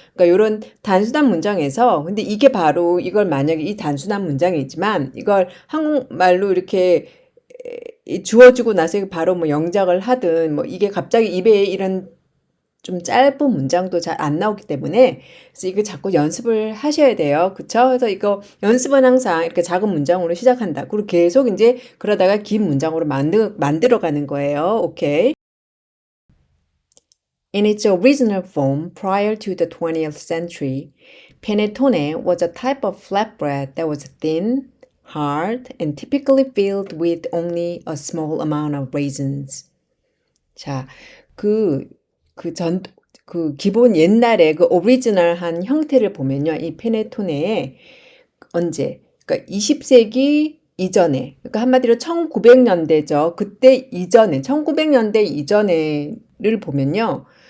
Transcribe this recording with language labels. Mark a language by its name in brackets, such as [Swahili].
[Korean] 그러니까 요런 단순한 문장에서 근데 이게 바로 이걸 만약에 이 단순한 문장이지만 이걸 한국말로 이렇게 주어주고 나서 바로 뭐 영작을 하든 뭐 이게 갑자기 입에 이런 좀 짧은 문장도 잘 안 나오기 때문에 그래서 이거 자꾸 연습을 하셔야 돼요. 그쵸? 그래서 이거 연습은 항상 이렇게 작은 문장으로 시작한다. 그리고 계속 이제 그러다가 긴 문장으로 만들어가는 거예요. 오케이. [English] In its original form prior to the 20th century, panettone was a type of flatbread that was thin, hard, and typically filled with only a small amount of raisins. [Korean] 자, 그, 기본 옛날에 그 오리지널한 형태를 보면요. 이 페네토네의 언제? 그러니까 20세기 이전에, 그러니까 한마디로 1900년대죠. 그때 이전에, 1900년대 이전에를 보면요.